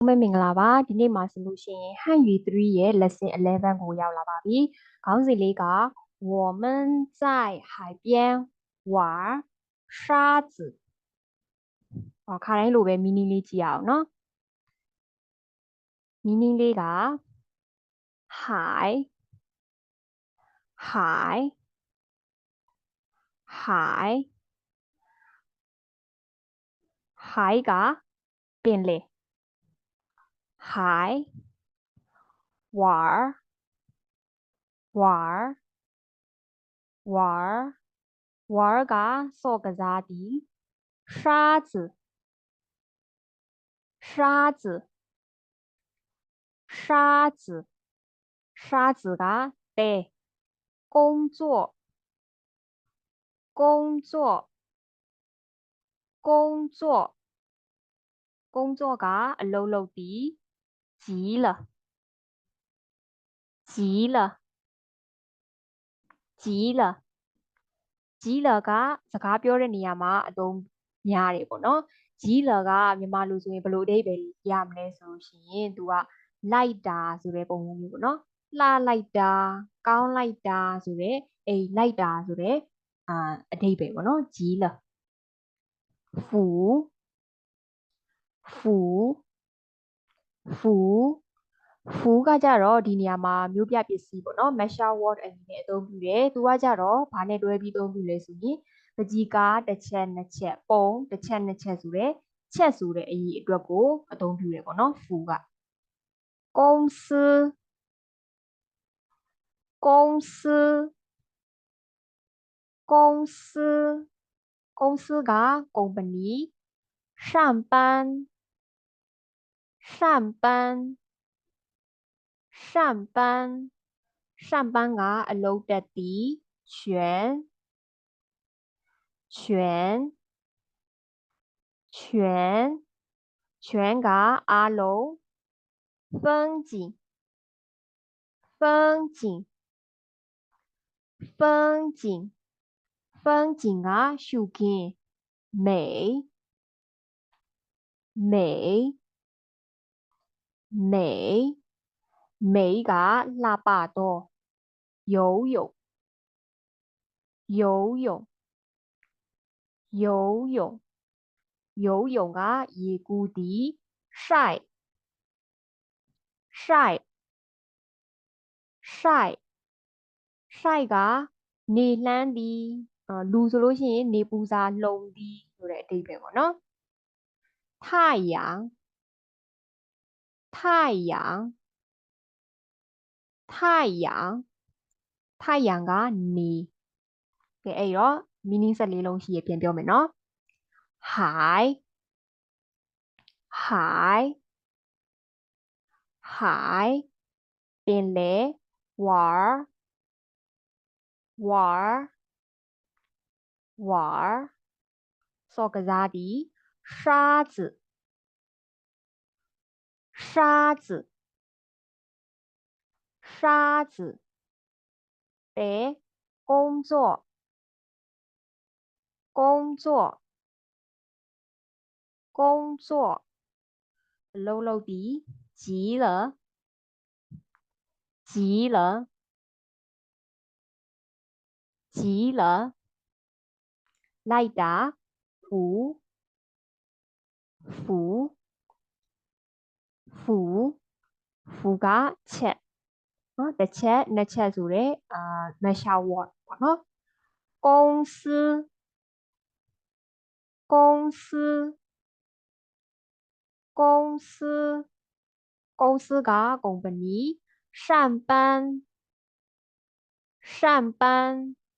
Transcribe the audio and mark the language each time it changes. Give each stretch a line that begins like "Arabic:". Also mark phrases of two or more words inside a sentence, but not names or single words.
Burmese: မင်္ဂလာပါဒီနေ့မှာဆိုလို့ရှိရင်汉语3 ရဲ့ lesson 11ကိုရောက်လာပါပြီခေါင်းစဉ်လေးက
Chinese: 我们在海边玩沙子
Burmese: ခါတိုင်းလိုပဲ meaning လေးကြည့်အောင်နော် meaning လေးက海
Chinese: 海海海
Burmese: ကပင်လေ
Chinese: 海玩玩玩玩
Burmese: ကစော့ကစားသည်
Chinese: 沙子沙子沙子沙子
Burmese: ကတဲ
Chinese: 工作工作工作工作
Burmese: ကအလုပ်လုပ်သည်
Chinese: 急了急了急了急了
Burmese: ကစကားပြောတဲ့နေရာမှာအသုံးများတယ်ပေါ့နော်ကြီးလကမြန်မာလိုဆိုရင်ဘ ယ်လိုအဓိပ္ပာယ်ရမလဲဆိုလို့ရှိရင်သူကလိုက်တာဆိုတဲ့ပုံစံမျိုးပေါ့နော်လှလိုက်တာကောင်းလိုက် တာဆိုတဲ့လိုက်တာဆိုတဲ့အဓိပ္ပာယ်ပေါ့နော်ကြီးလဖူဖူဖူဖူကကြတော့ဒီနေရာမှာမျိုးပြပစ္စည်းပေါ့နော်
English: measure word
Burmese: အနေနဲ့အသုံးပြုတယ်သူကကြတော့ဘာနဲ့တွဲပြီးအသုံးပြုလဲဆိုရင်ပကြီးကားတစ်ချက်နှစ်ချက်ပုံတစ်ချက်နှစ်ချက်ဆိုတဲ့ချက်ဆိုတဲ့အရေးအတွက်ကိုအသုံးပြုတယ်ပေါ့နော်ဖူက公司
Chinese: 公司公司公司က company 上班上班上班上班
Burmese: ကအလုပ်တက်သည်
Chinese: 全全全全
Burmese: ကအားလုံး
Chinese: 风景风景风景风景
Burmese: ကရှုခင်း美
Chinese: 美美美ကလှပသော游泳游泳游泳游泳
Burmese: ကရေကူးသည်
Chinese: 晒晒晒晒
Burmese: ကနေလှမ်းသည်လူဆိုလို့ရှိရင်နေပူစာလှုံသည်ဆိုတဲ့အဓိပ္ပာယ်ပေါ့နော်太阳
Chinese: 太阳太阳太阳
Burmese: ကနေကဲအဲ့တော့ meaning 14လုံးရှိရပြန်ပြောမယ်နော်
Chinese: 海海海
Burmese: ပင်လယ်
Chinese: 玩玩玩
Burmese: စော်ကစားသည်沙子
Chinese: 沙子沙子တဲ工作工作工作အလုပ်လုပ်သည်急了急了急了
Burmese: လိုက်တာ
Chinese: 扶扶扶扶
Burmese: ကချက်နော်တစ်ချက်နှစ်ချက်ဆိုတဲ့
English: measure word
Burmese: ပေါ့နော်
Chinese: 公司公司公司公司က company 上班上班